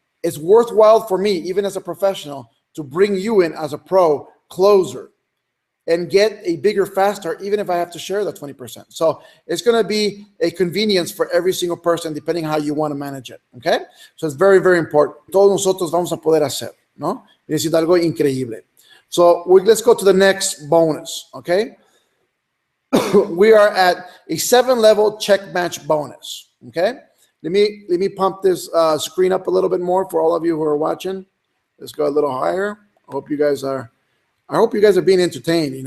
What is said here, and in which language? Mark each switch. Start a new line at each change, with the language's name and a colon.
English: It's worthwhile for me, even as a professional, to bring you in as a pro closer and get a bigger, faster, even if I have to share that 20%. So it's going to be a convenience for every single person, depending on how you want to manage it. Okay? So it's very, very important.
Spanish: Todos nosotros vamos a poder hacer, ¿no? Es algo increíble.
English: So let's go to the next bonus. Okay? We are at a 7-level check match bonus. Okay? Let me pump this screen up a little bit more for all of you who are watching. Let's go a little higher. I hope you guys are being entertained.